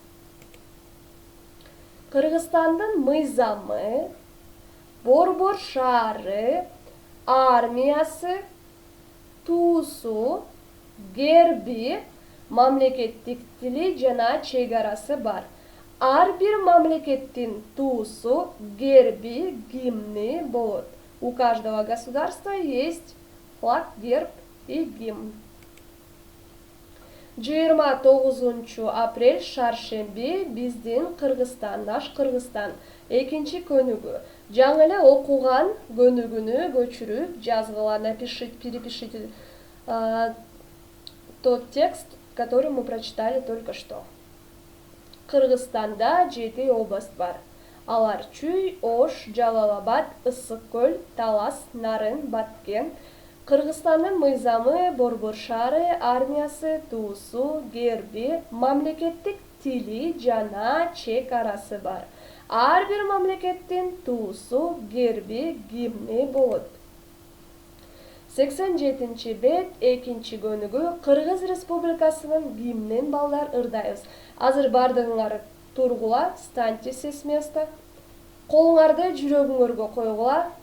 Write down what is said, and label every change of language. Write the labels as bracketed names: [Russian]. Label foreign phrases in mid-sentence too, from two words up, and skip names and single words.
[Kyrgyz] Кыргызстандын мыйзамы, борбор шаары, армиясы, туусу, герби, мамлекеттик тили жана чегарасы бар. Ар бир мамлекеттин туусу, герби, гимни болот. [Russian] У каждого государства есть флаг, герб и гимн. [Kyrgyz] 29 апрель шаршемби биздин Кыргызстан, наш Кыргызстан. Экинчи көнүгүү. Жаңы эле окуган көнүгүүнү көчүрүп жазгыла, [Russian] перепишите тот текст, который мы прочитали только что. [Kyrgyz] Кыргызстанда 7 область бар. Алар: Чүй, Ош, Жалал-Абад, Ысык-Көл, Талас, Нарын, Баткен. Кыргызстандын мыйзамы, борбор шаары, армиясы, туусу, герби, мамлекеттик тили жана чегарасы бар. Ар бир мамлекеттин туусу, герби, гимни болот. 87-бет, экинчи көнүгүү. Кыргыз Республикасынын гимнин балдар ырдайбыз. Азыр бардыгыңар тургула, [Russian] станьте с места. [Kyrgyz] Колуңарды жүрөгүңөргө койгула.